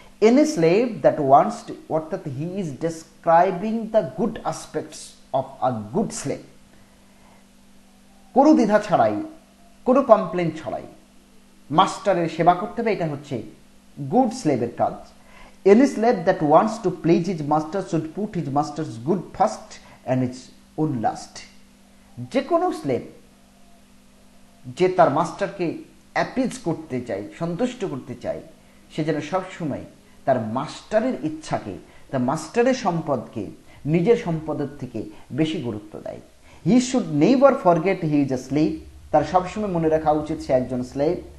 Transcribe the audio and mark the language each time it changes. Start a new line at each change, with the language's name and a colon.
English: Any slave that wants to, অর্থাৎ he is describing the good aspects of a good slave,
Bangla: কোনো দ্বিধা ছাড়াই, কোনো কমপ্লেন ছাড়াই মাস্টারের সেবা করতে হবে, এটা হচ্ছে গুড স্লেভের কাজ।
English: Any slave that wants to please his master should put his master's good first and his own last.
Bangla: যে কোনো স্লেভ যে তার মাস্টারকে অ্যাপিজ করতে চায়, সন্তুষ্ট করতে চায়, সে যেন সবসময় তার মাস্টারের ইচ্ছাকে, তার মাস্টারের সম্পদকে নিজের সম্পদের থেকে বেশি গুরুত্ব দেয়।
English: he should never forget he is a slave,
Bangla: তার সবসময় মনে রাখা উচিত সে একজন স্লেভ।